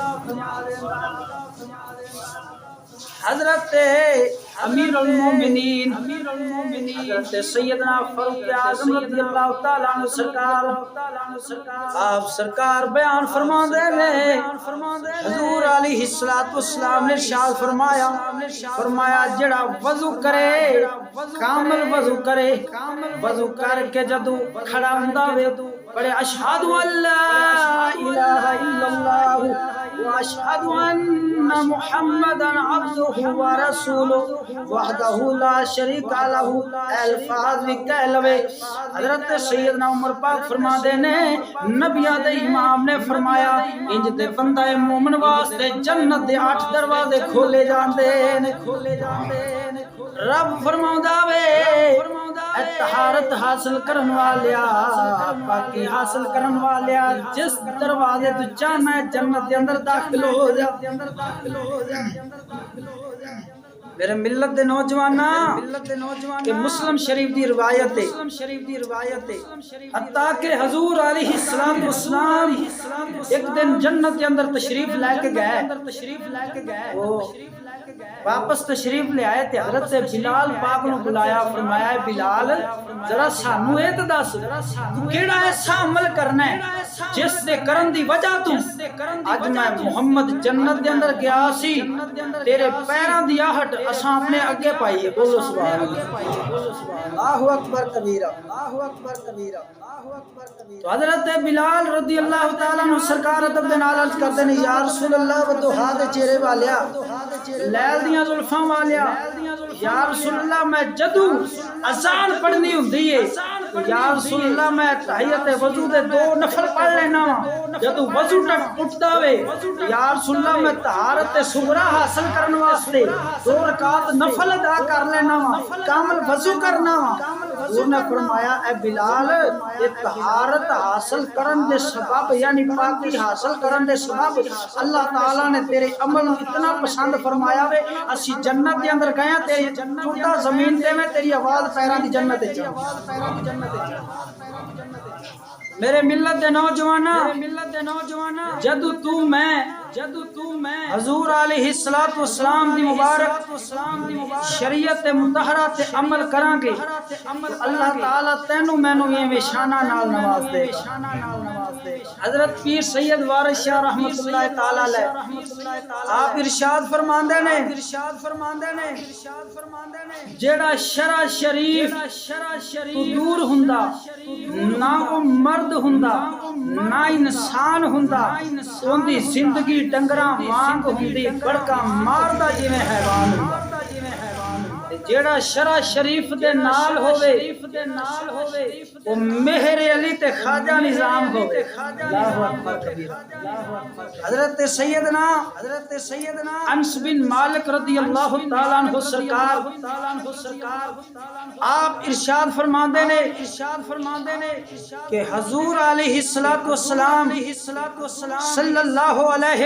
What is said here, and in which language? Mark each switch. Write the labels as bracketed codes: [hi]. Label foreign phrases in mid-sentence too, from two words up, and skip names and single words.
[pa] حضرت امیر المومنین حضرت سیدنا فاروق اعظم [ar] رضی اللہ تعالیٰ عنہ [pa] سرکار آپ سرکار بیان فرما دے لے، حضور [ar] علیہ الصلوۃ والسلام [pa] نے ارشاد فرمایا جڑا وضو کرے کامل وضو کرے، وضو کر کے جدو کھڑا ہوندا وے بڑے [ar] اشہد ان لا الہ الا اللہ واشهد ان محمدا عبده ورسوله وحده لا شریک له [pa] الفاظ کہہ لوے۔ حضرت سیدنا عمر پاک فرما دے نے نبیاں دے امام نے فرمایا انج تے بندہ مومن واسطے جنت دے 8 دروازے کھولے جاندے نے۔ رب فرماوندا وے اے طہارت حاصل کرن والیا، پاکی حاصل کرن والیا، جس دروازے تو چاہنا ہے جنت دے اندر داخل ہو جا۔ میرے ملت دے نوجواناں کہ مسلم شریف دی روایت ہے حتیٰ کہ حضور [ar] علیہ السلام والسلام [pa] ایک دن [ur] جنت کے اندر تشریف لے کے گئے، [pa] وہ واپس تشریف لے آئے تے حضرت بلال پاک نو بلایا، فرمایا ہے بلال ذرا سانو اے تے دس تو کیڑا ایسا عمل کرنا ہے جس دے کرن دی وجہ تو اج میں محمد جنت دے اندر گیا سی، تیرے پیراں دی آہٹ اساں اپنے اگے پائی ہے۔ [ar] بولو سبحان اللہ، اللہ اکبر کبیرہ، اللہ اکبر کبیرہ۔ [pa] تو حضرت بلال [ar] رضی اللہ تعالیٰ عنہ [pa] سرکار ادب دے نال [ur] عرض کرتے ہیں [ar] یا رسول اللہ [pa] و دوحا دے چہرے والیا، لیل دیاں زلفاں والیا، [ar] یا رسول اللہ [pa] میں جدو اذان پڑھنی ہوندی ہے [ar] یا رسول اللہ [pa] میں تحیت وضو دے 2 نفل پڑھ لینا وا، جدو وضو اٹھدا وے [ar] یا رسول اللہ [pa] میں طہارت صغرا حاصل کرن واسطے 2 رکعت نفل ادا کر لینا وا، کامل وضو کرنا وا۔ حضور نے فرمایا اے بلال یہ طہارت حاصل کرن دے سبب یعنی پاکی حاصل کرن دے سبب اللہ تعالیٰ نے تیرے عمل اتنا پسند فرمایا وے اسی جنت دے اندر گئے تیری ٹوٹا زمین تے میں تیری آواز پیراں دی جنت تے میرے ملت دے نوجوانا جدو تو میں حضور [ar] علیہ الصلوۃ والسلام [pa] دی مبارک شریعت مطہرہ تے عمل کراں گے اللہ تعالیٰ تینوں مینوں یہ شانہ نال نواز دے حضرت پیر سید وارث شاہ [ar] رحمۃ اللہ تعالی علیہ [pa] آپ ارشاد فرماندے نے جیڑا شرع شریف تو دور ہوندا نہ وہ مرد ہوندا نہ انسان ہوندا اون دی زندگی ڈنگراں وانگ ہوندی بڑکا ماردا جویں حیوان ہوندا جیڑا شرع شریف دے نال ہووے وہ مہر علی تے خواجہ نظام ہووے [ar] اللہ اکبر کبیرہ [pa] حضرت سیدنا انس بن مالک [ar] رضی اللہ تعالیٰ عنہ [pa] سرکار آپ ارشاد فرماندے نے کہ حضور [ar] علیہ الصلوۃ والسلام صلی اللہ علیہ